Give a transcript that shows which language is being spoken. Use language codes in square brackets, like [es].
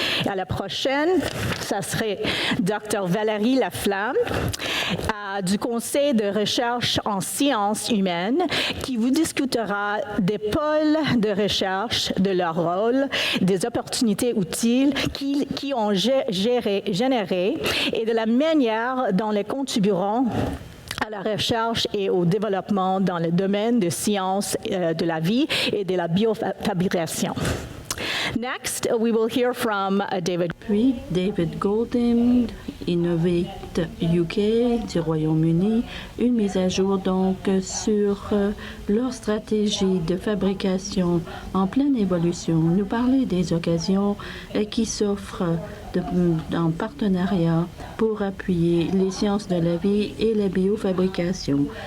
[fr] À la prochaine, ça serait Dr. Valérie Laflamme du Conseil de recherche en sciences humaines qui vous discutera des pôles de recherche, de leur rôle, des opportunités utiles qui ont généré et de la manière dont les contribueront à la recherche et au développement dans le domaine des sciences de la vie et de la biofabrication. [en] Next, we will hear from David. [fr] Puis David Golding, Innovate UK du Royaume-Uni, une mise à jour donc sur leur stratégie de fabrication en pleine évolution. Nous parler des occasions qui s'offrent en partenariat pour appuyer les sciences de la vie et la biofabrication.